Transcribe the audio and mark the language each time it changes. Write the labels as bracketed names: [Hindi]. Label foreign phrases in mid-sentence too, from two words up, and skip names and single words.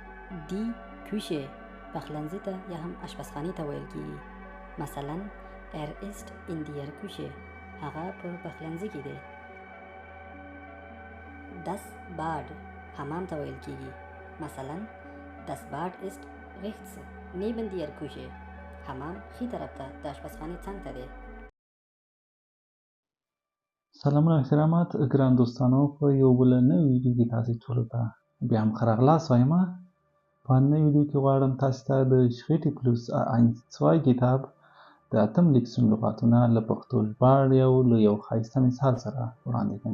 [German] Die Küche [Pashto] پخلنځي ته یا هم اشپزخانې ته ویل کېږي. مثلا [German] ist in der Küche [Pashto] هغه په پخلنځي کې دی. [German] Das Bad [Pashto] حمام ته ویل کېږي. مثلا [German] das Bad ist rechts neben der Küche [Pashto] حمام ښي طرف ته د اشپزخانې څنګ ته دی. سلامونه احترامات ګران دوستانو، په یو بل نوې ویډیو کې تاسو ټولو ته بیا هم ښه راغلاست وایم. په نوې ویډیو کې غواړم تاسو ته د شخېټې پلوس 1-2 کتاب د اتم لیکسون لغاتونه له پښتو ژباړې له یو ښایسته مثال سره وړاندې کړم.